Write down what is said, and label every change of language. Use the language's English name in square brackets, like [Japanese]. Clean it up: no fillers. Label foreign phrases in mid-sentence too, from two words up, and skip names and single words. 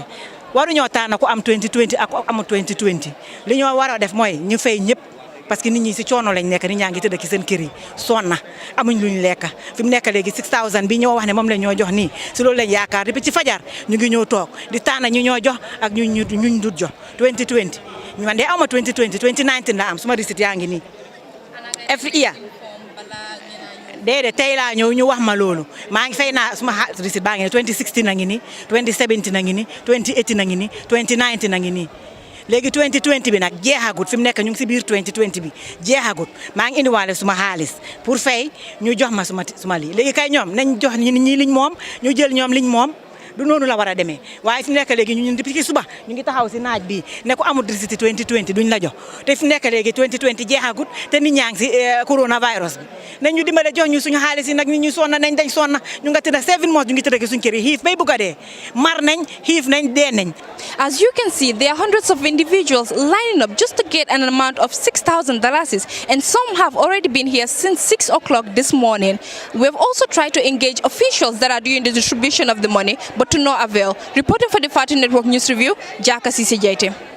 [Wolof] waruñoo tànn ku am 2020 ak ku amul 2020 li ñoo war a def mooy ñu fay ñëpp parce que nit ñi si coono lañ nekk nit ñaa ngi tëdd ci seen kër yi sonna amuñ luñ lekk fi mu nekk léegi 6000 bi ñoo wax ne moom la ñoo jox nii si loolu lañ yaakaar depuis ci fajar ñu ngi ñëw toog di tànn ñu ñoo jox ak ñu dut jox 2020 ñu man de ama 2020 2019 la am suma receipt yaa ngi nii [English] every year [Wolof] déedéet tey laa ñëw ñu wax ma loolu maa ngi fay naa suma receipt baa ngi nii 2016 na ngi nii 2017 na ngi nii 2018 na ngi nii 2019 na ngi nii léegi 2020 bi nag jeexagut fi mu nekk ñu ngi si biir 2020 bi jeexagut maa ngi indiwaale suma xaalis pour fay ñu jox ma suma lii léegi kay ñoom nañ jox ñi liñ moom ñu jël ñoom liñ moom du noonu la war a demee waaye fi mu nekk léegi ñun depuis ci suba ñu ngi taxaw si naaj bi ne ko amul receipt 2020 duñ la jox te fi mu nekk léegi 2020 jeexagut te nit ñaa ngi si coronavirus bi nañ ñu dimbale jox ñu suñu xaalis yi nag nit ñu sonna nañ dañ sonna ñu nga tëdd 7 mois ñu ngi tëdd suñu kër yi xiif bay bugg a dee mar nañ xiif nañ dee nañ. [English] As you can see, there are hundreds of individuals lining up just to get an amount of $6,000, and some have already been here since 6 o'clock this morning. We have also tried to engage officials that are doing the distribution of the money, but to no avail. Reporting for the Fatu Network News Review, Jaka CCJT.